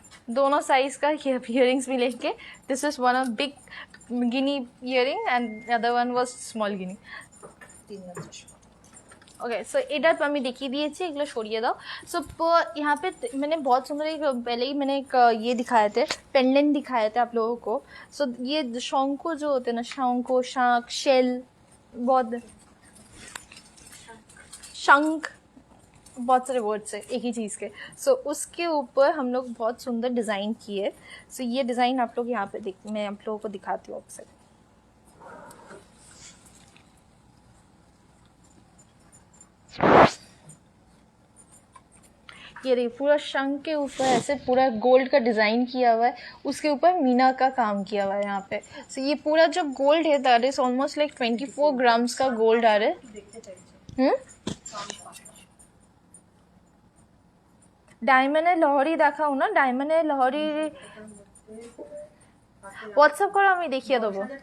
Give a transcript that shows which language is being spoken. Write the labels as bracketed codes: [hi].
[hi] दोनों साइज का इयररिंग्स भी लेके, [en] This is one of big guinea earring and other one was small guinea. Okay, so [bn] এটা তো আমি দেখিয়ে দিয়েছি, এগুলো সরিয়ে দাও। [hi] सो यहाँ पे मैंने बहुत सुंदर एक पहले ही मैंने एक ये दिखाए थे, पेंडेंट दिखाए थे आप लोगों को। सो ये शंको जो होते हैं ना, शंको, शांख, शेल, बहुत शंख, बहुत सारे वर्ड्स है एक ही चीज़ के। सो उसके ऊपर हम लोग बहुत सुंदर डिज़ाइन किए। सो ये डिज़ाइन आप लोग यहाँ पे मैं आप लोगों को दिखाती हूँ आपसे। ये देखिए पूरा शंख के ऊपर ऐसे पूरा गोल्ड का डिज़ाइन किया हुआ है, उसके ऊपर मीना का काम किया हुआ है यहाँ पे। सो ये पूरा जो गोल्ड है [en] that is almost like 24 grams [hi] का गोल्ड आ रहा है। [bn] ডায়মন্ডের লহরি দেখাও না, ডায়মন্ডের লহরি হোয়াটসঅ্যাপ করো, আমি দেখিয়ে দেবো।